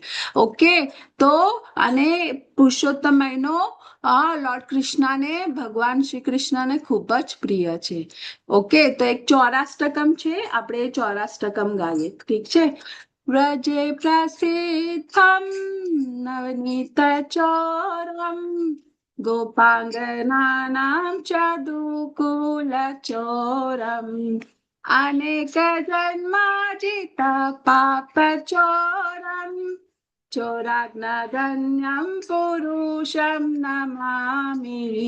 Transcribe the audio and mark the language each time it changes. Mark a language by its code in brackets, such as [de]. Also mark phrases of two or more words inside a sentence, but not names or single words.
[gu] ઓકે, તો અને પુરુષોત્તમ મહિનો લોર્ડ કૃષ્ણને, ભગવાન શ્રી કૃષ્ણને ખૂબ જ પ્રિય છે. ઓકે, તો એક ચોરાષ્ટકમ છે, આપણે ચોરાષ્ટકમ ગાઈએ. ઠીક છે? [sa] व्रजे प्रसिद्धम नवनीतचोरम गोपाङ्गनानां च दुकुलचोरम् अनेकजन्माजिता पापचोरम् चोराग्नगण्यं पुरुषं नमामि